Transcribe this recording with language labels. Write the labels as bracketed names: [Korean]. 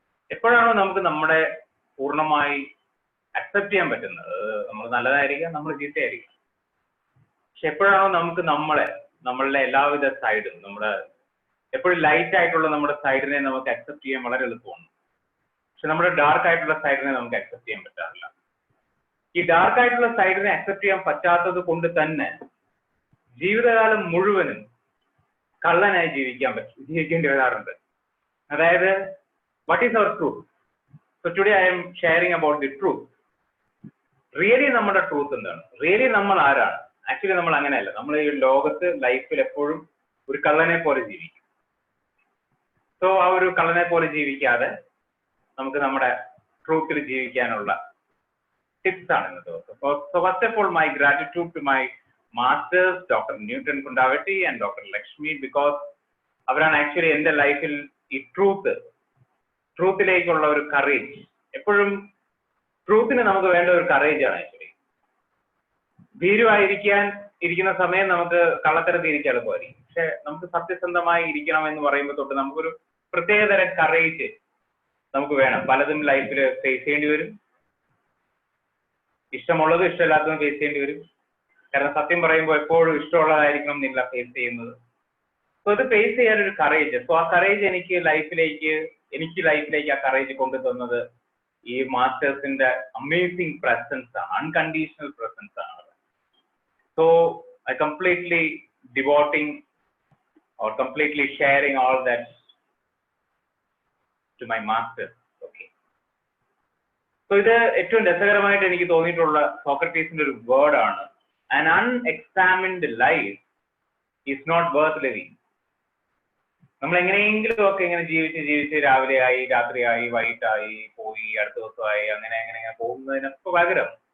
[Malayalam] എപ്പോഴാണോ നമുക്ക് നമ്മളെ പൂർണ്ണമായി അക്സെപ്റ്റ് ചെയ്യാൻ പറ്റുന്നത്, നമ്മൾ നല്ലതായിരിക്കാം, നമ്മൾ ചീത്തയായിരിക്കാം, പക്ഷെ എപ്പോഴാണോ നമുക്ക് നമ്മളുടെ എല്ലാവിധ സൈഡും, എപ്പോഴും ലൈറ്റ് ആയിട്ടുള്ള നമ്മുടെ സൈഡിനെ നമുക്ക് അക്സെപ്റ്റ് ചെയ്യാൻ വളരെ എളുപ്പമാണ്. പക്ഷെ നമ്മുടെ ഡാർക്ക് ആയിട്ടുള്ള സൈഡിനെ നമുക്ക് അക്സെപ്റ്റ് ചെയ്യാൻ പറ്റാറില്ല. ഈ ഡാർക്ക് ആയിട്ടുള്ള സൈഡിനെ അക്സെപ്റ്റ് ചെയ്യാൻ പറ്റാത്തത് കൊണ്ട് തന്നെ ജീവിതകാലം മുഴുവനും കള്ളനായി ജീവിക്കേണ്ടി വരാറുണ്ട്. അതായത് [English] what is our truth? So today I am sharing about the truth. [Malayalam] Really നമ്മുടെ ട്രൂത്ത് എന്താണ്? റിയലി നമ്മൾ ആരാണ്? ആക്ച്വലി നമ്മൾ അങ്ങനെയല്ല. നമ്മൾ ഈ ലോകത്ത് ലൈഫിൽ എപ്പോഴും ഒരു കള്ളനെ പോലെ ജീവിക്കും. സോ ആ ഒരു കള്ളനെ പോലെ ജീവിക്കാതെ നമുക്ക് നമ്മുടെ ട്രൂത്തിൽ ജീവിക്കാനുള്ള ടിപ്സ് ആണ് ഇന്നത്തെ ദിവസം. [English] So first of all, my gratitude to my masters, Dr. Newton Kundavati and Dr. [Malayalam] Lakshmi, [English] because [Malayalam] അവരാണ് ആക്ച്വലി എൻ്റെ ലൈഫിൽ ഈ ട്രൂത്തിലേക്കുള്ള ഒരു കറേജ്. എപ്പോഴും ട്രൂത്തിന് നമുക്ക് വേണ്ട ഒരു കറേജ് ആണ് ആക്ച്വലി. ഭീരുവായിരിക്കുന്ന സമയം നമുക്ക് കള്ളത്തരത്തിൽ ഇരിക്കാൻ എളുപ്പമായിരിക്കും. പക്ഷെ നമുക്ക് സത്യസന്ധമായി ഇരിക്കണം എന്ന് പറയുമ്പോൾ തൊട്ട് നമുക്കൊരു പ്രത്യേകതരം കറേജ് നമുക്ക് വേണം. പലതും ലൈഫിൽ ഫേസ് ചെയ്യേണ്ടി വരും. ഇഷ്ടമുള്ളതും ഇഷ്ടമില്ലാത്തതും ഫേസ് ചെയ്യേണ്ടി വരും. കാരണം സത്യം പറയുമ്പോൾ എപ്പോഴും ഇഷ്ടമുള്ളതായിരിക്കണം എന്നില്ല ഫേസ് ചെയ്യുന്നത്. സോ ഇത് ഫേസ് ചെയ്യാൻ ഒരു കറേജ്. സോ ആ കറേജ് എനിക്ക് ലൈഫിലേക്ക് ആ കറേജ് കൊണ്ടുതന്നത് ഈ മാസ്റ്റേഴ്സിന്റെ അമേസിംഗ് പ്രസൻസ് ആണ്, അൺകണ്ടീഷണൽ പ്രസൻസ് ആണ്. [English] So I completely devoting or completely sharing all that to my masters. Okay. [Malayalam] So ഇത് ഏറ്റവും രസകരമായിട്ട് എനിക്ക് തോന്നിയിട്ടുള്ള സോക്രട്ടീസിന്റെ ഒരു വേർഡ് ആണ്, [English] an unexamined life is not worth living. [Malayalam] നമ്മൾ എങ്ങനെയെങ്കിലും ഒക്കെ ഇങ്ങനെ ജീവിച്ച് രാവിലെയായി, രാത്രിയായി, വൈകിട്ടായി, പോയി, അടുത്ത ദിവസമായി, അങ്ങനെ പോകുന്നതിനൊക്കെ പകരം